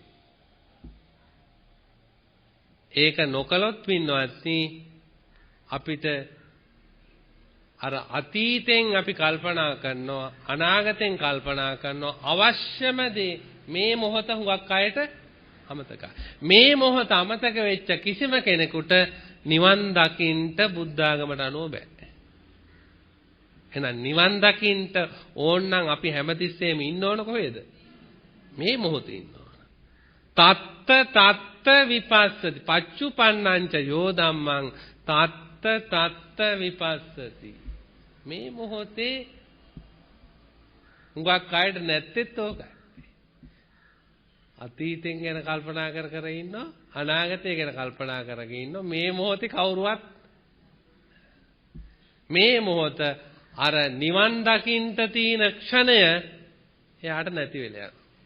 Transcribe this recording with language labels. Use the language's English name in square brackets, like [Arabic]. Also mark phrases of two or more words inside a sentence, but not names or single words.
[Sinhala] ඒක නොකලොත් පින්වත්නි අපිට අර අතීතෙන් අපි කල්පනා කරනවා අනාගතෙන් කල්පනා කරනවා අවශ්‍යම දේ මේ මොහොත හුඟක් අයට අමතකයි. මේ මොහොත අමතක වෙච්ච කිසිම කෙනෙකුට නිවන් දකින්න බුද්ධාගමට අනුව බෑ. එහෙනම් නිවන් දකින්න ඕන නම් අපි හැමතිස්සෙම ඉන්න ඕන කොහෙද? මේ මොහොතේ ඉන්න ඕන. [Pali] තත්ත විපස්සති පච්චුපන්නංච යෝ ධම්මං තත්ත විපස්සති. [Sinhala] මේ මොහොතේ හුඟක් අයට නැත්තේත් ඕකයි. අතීතෙන් ගැන කල්පනා කර ඉන්නවා අනාගතය ගැන කල්පනා කරගෙන ඉන්නවා. මේ මොහොතේ කවුරුවත් මේ මොහොත අර නිවන් දකින්න තියෙන ක්ෂණය එයාට නැති වෙලා යනවා.